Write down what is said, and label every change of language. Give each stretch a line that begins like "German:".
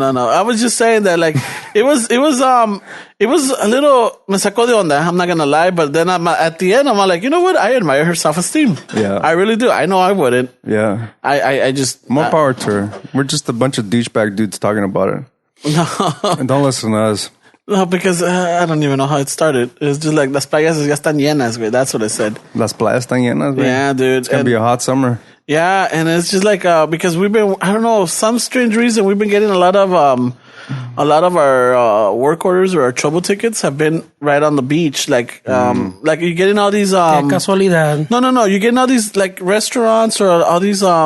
English: I was just saying that like it was a little me sacó de onda. I'm not gonna lie, but then at the end I'm like, you know what? I admire her self-esteem. Yeah. I really do. I know I wouldn't. Yeah, I just more power to her. We're just a bunch of douchebag dudes talking about it. And don't listen to us. No, because I don't even know how it started.
Spanish: It's just like las playas ya están llenas, güey.
English: That's what I said.
Spanish: Las playas están llenas, güey.
English: Yeah, dude. It's gonna And- be a hot summer. Yeah, and it's just like because we've been, I don't know, some strange reason we've been getting a lot of our work orders or our trouble tickets have been right on the beach. Like you're getting all these
Spanish: Qué casualidad.
English: no, you're getting all these like restaurants or all these the